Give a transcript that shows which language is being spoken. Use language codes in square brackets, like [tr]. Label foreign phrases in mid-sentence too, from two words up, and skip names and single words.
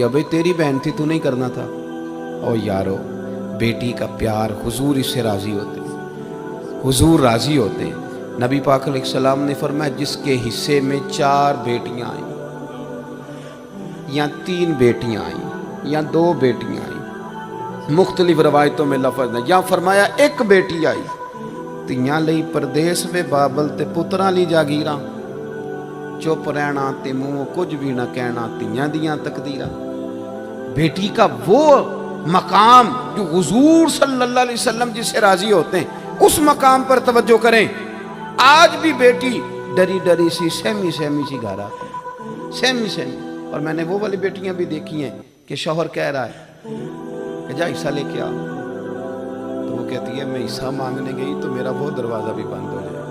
[ur] بھئی تیری بہن تھی، تو نہیں کرنا تھا. او یارو بیٹی کا پیار، حضور اس سے راضی ہوتے ہیں، حضور راضی ہوتے ہیں. نبی پاک علیہ السلام نے فرمایا جس کے حصے میں 4 بیٹیاں آئیں یا 3 بیٹیاں آئیں یا 2 بیٹیاں آئیں، مختلف روایتوں میں لفظ ہے، یا فرمایا 1 بیٹی آئی [pa] تیاں لئی پردیس میں بابل تے پتراں لی جاگیراں، چپ رہنا تے منہ کچھ بھی نہ کہنا تیاں دیاں تقدیراں. [ur] بیٹی کا وہ مقام جو حضور صلی اللہ علیہ وسلم جس سے راضی ہوتے ہیں، اس مقام پر توجہ کریں. آج بھی بیٹی ڈری ڈری سی سہمی سی گھر آتی ہے، سہمی. اور میں نے وہ والی بیٹیاں بھی دیکھی ہیں کہ شوہر کہہ رہا ہے کہ جا حصہ لے کے آ، تو وہ کہتی ہے میں حصہ مانگنے گئی تو میرا وہ دروازہ بھی بند ہو جائے.